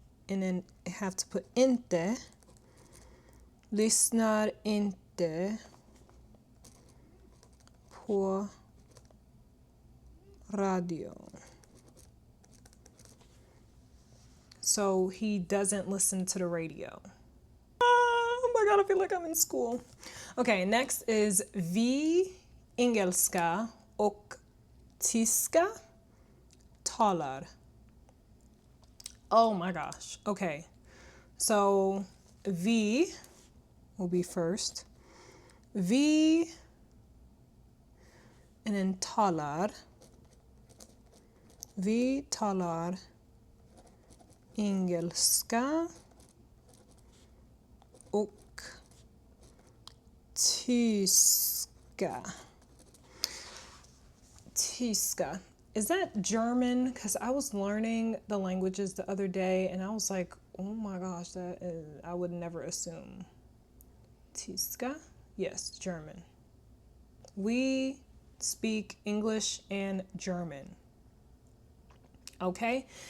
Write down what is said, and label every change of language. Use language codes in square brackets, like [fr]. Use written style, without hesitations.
[en] And then I have to put inte. [sv] Lyssnar inte på radio. [en] So he doesn't listen to the radio. Oh my god, I feel like I'm in school. Okay, next is [sv] vi engelska och tyska talar. [en] Oh my gosh. Okay. So vi will be first. Vi and then talar. [sv] Vi talar engelska och tyska. [en] Tyska. Is that German? Because I was learning the languages the other day and I was like, oh my gosh, that is, I would never assume. Tyska? Yes, German. We speak English and German. Okay?